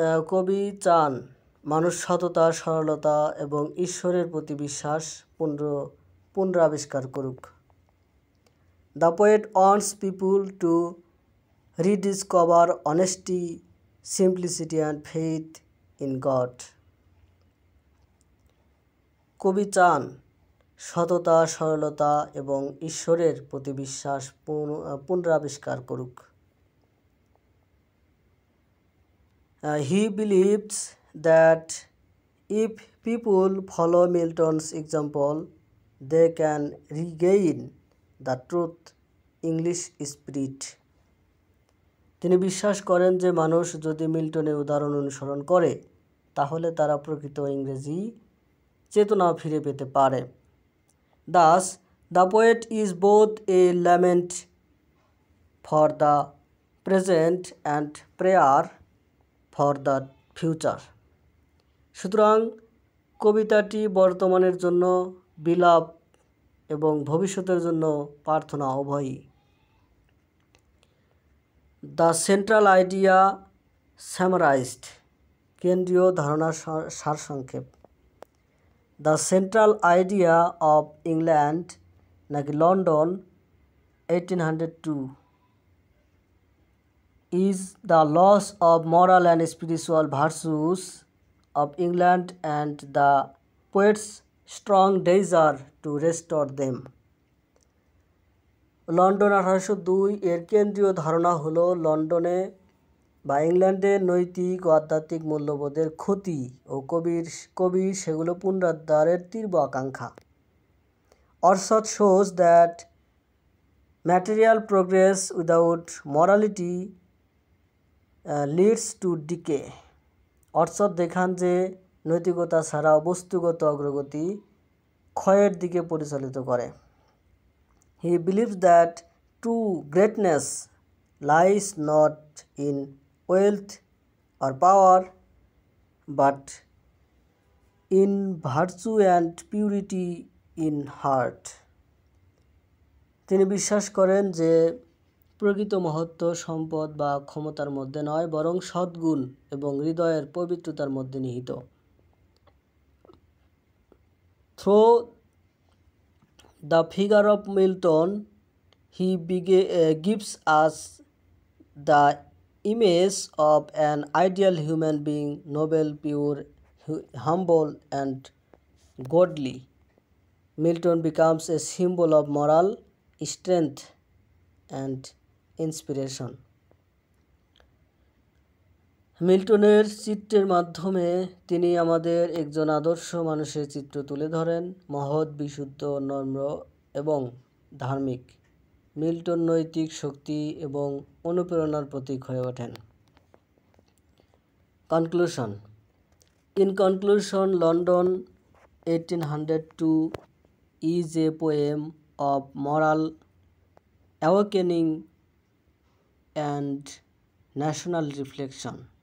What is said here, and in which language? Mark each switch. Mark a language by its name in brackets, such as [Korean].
[Bangla] কবি চান মানুষ সততা, সরলতা এবং ঈশ্বরের প্রতি বিশ্বাস পুনরাবিষ্কার করুক। [English] The poet wants people to rediscover honesty, simplicity and faith in God. [Bangla] কবি চান সততা, সরলতা এবং ঈশ্বরের প্রতি বিশ্বাস পুনরাবিষ্কার করুক। [English] He believes that if people follow Milton's example, they can regain the truth English spirit. [Bangla] তিনি বিশ্বাস করেন যে মানুষ যদি মিল্টনের উদাহরণ অনুসরণ করে তাহলে তারা প্রকৃত ইংরেজি চেতনা ফিরে পেতে পারে। [English] Thus, the poet is both a lament for the present and prayer for the future. [Bangla] সুতরাং কবিতাটি বর্তমানের জন্য বিলাপ এবং ভবিষ্যতের জন্য প্রার্থনা উভয়ই। [English] the central idea summarised, [Bangla] কেন্দ্রীয় ধারণার সারসংক্ষেপ। [English] The central idea of England নাকি London 1802 is the loss of moral and spiritual virtues of England and the poet's strong desire to restore them. [Bangla] London 1802 এর কেন্দ্রীয় ধারণা হলো লন্ডনে বা ইংল্যান্ডের নৈতিক ও আধ্যাত্মিক মূল্যবোধের ক্ষতি ও কবির সেগুলো পুনরুদ্ধারের তীব্র আকাঙ্ক্ষা। [English] Arshad shows that material progress without morality leads to decay. [Bangla] অর্শদ দেখান যে নৈতিকতা ছাড়া বস্তুগত অগ্রগতি ক্ষয়ের দিকে পরিচালিত করে। [English] He believes that true greatness lies not in wealth or power but in virtue and purity in heart. [Bangla] তিনি বিশ্বাস করেন যে প্রকৃত মহত্ব সম্পদ বা ক্ষমতার মধ্যে নয়, বরং সদ্গুণ এবং হৃদয়ের পবিত্রতার মধ্যে নিহিত। [English] Through the figure of Milton, he gives us the image of an ideal human being, noble, pure, humble and godly. Milton becomes a symbol of moral strength and inspiration. [Bangla] মিল্টনের চিত্রের মাধ্যমে তিনি আমাদের একজন আদর্শ মানুষের চিত্র তুলে ধরেন, মহৎ, বিশুদ্ধ, নম্র এবং ধার্মিক। মিল্টন নৈতিক শক্তি এবং অনুপ্রেরণার প্রতীক হয়ে ওঠেন। [English] Conclusion. In conclusion, London 1802 is a poem of moral awakening and national reflection.